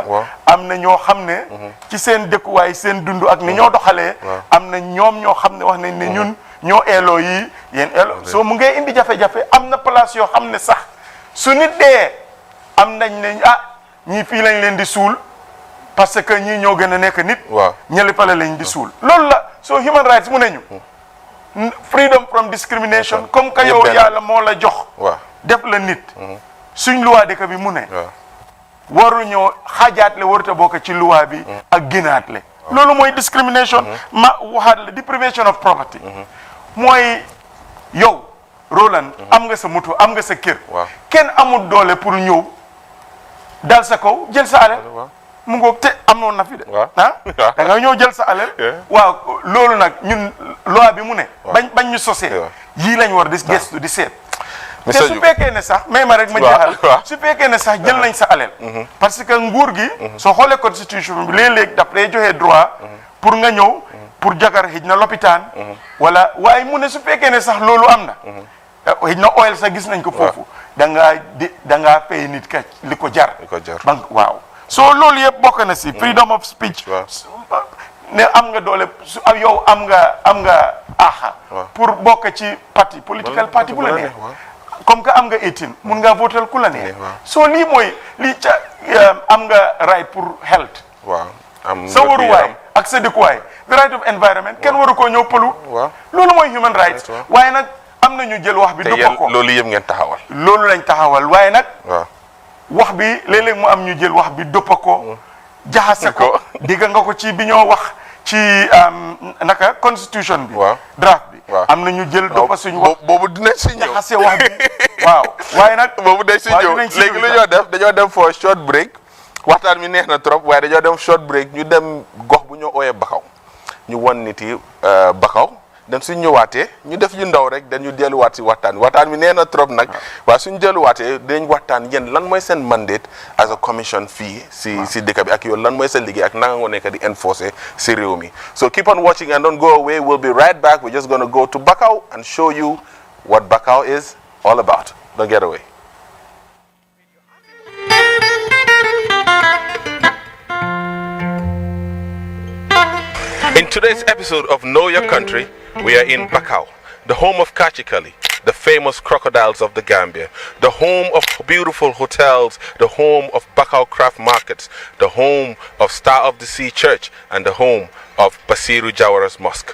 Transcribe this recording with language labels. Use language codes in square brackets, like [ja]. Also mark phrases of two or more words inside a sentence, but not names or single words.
[wo] Am na ñoo xam ne ci seen dëkkuwaay seen dund ak ni ñoo doxalee am na ñoom ñoo xam ne wax nañ ne ñun ñoo eeloo yi yéen eeloo soo mu ngay indi jafe-jafe. Am na place yoo xam ne sax su nit dee am nañ ne ñii fii lañ leen di suul [fr] parce que [wo] ñii ñoo gën a nekk nit. ñële fale lañ di suul. Loolu la soo [en] human rights [wo] mu nañu [en] freedom from discrimination. [fr] Comme que [wo] yow yàlla moo la jox def la nit, suñ loi dëkk bi mu ne waru ñoo xaajaatle waruta bokk ci loi bi ak gënaatle. Loolu mooy discrimination. Ma waxaat la [en] deprivation of property [wo] mooy yow Roland am nga sa moto am nga sa kër, kenn amul doole pour ñëw dal sa kaw jël sa alal. Mu ngoog te amoon na fi de da nga ñëw jël sa alal. Waaw loolu nag ñun loi bi mu ne bañ ñu sosee yii lañ war di gëstu di seet. Te su fekkee ne sax may ma rek ma jeexal, su fekkee ne sax jël nañ sa alal [fr] parce que [wo] nguur gi soo xoolee constitution bi léeg-léeg daf lay joxe [fr] droit pour [wo] nga ñëw pour jagar xëj na lopitaan wala waaye mu ne su fekkee ne sax loolu am na xëj na oil sax gis nañ ko foofu da ngaa fay nit ka li ko jar. Waaw soo loolu yëpp bokk na si [en] freedom of speech. [wo] Ne am nga doole su yow am nga aaxa pour bokk ci parti [en] political party [wo] bu la neex. [fr] Comme que [wo] am nga 18 mun ngaa votel ku la neex. soo lii mooy lii ca am nga right pour health. Sa waruwaay ak sa dëkkuwaay. [en] The right of environment [wo] kenn waru koo ñëw pëlu. Loolu mooy [en] human rights. [wo] Waaye nag am na ñu jël wax bi dëpp ko. Loolu yëpp ngeen taxawal. Loolu lañ taxawal waaye nag. wax bi léeg-léeg mu am ñu jël wax bi dëpp ko. jaxase ko digg nga ko ci bi ñoo wax ci naka constitution bi. draft bi. am na ñu jël dëpp suñu wax. boobu dinañ si ñëw jaxase wax bi waaw. waaye nag boobu dañ si ñëw léegi lu ñoo def dañoo dem [en] for short break. [wo] waxtaan mi neex na trop waaye dañoo dem [en] short break [wo] ñu dem gox bu ñoo ooyee Bakaw ñu won nit yi Bakaw then suñ ñëwaatee ñu def yu ndaw rek dañ ñu delluwaat si waxtaan mi nee na trop nag waaye suñ delluwaatee dinañ waxtaan yéen lan mooy seen [en] mandate as a commission [wo] fii si dëkk bi ak yow lan mooy seen liggéey ak nanga nga nekk di enforcer si réew mi. [en] So keep on watching and don't go away. We'll be right back. We're just going to go to Bakau and show you what Bakau is all about. Don't get away. In today's episode of Know Your Country, we are in Bakau, the home of Kachikali, the famous crocodiles of the Gambia, the home of beautiful hotels, the home of Bakau craft markets, the home of Star of the Sea Church, and the home of Basiru Jawara's Mosque.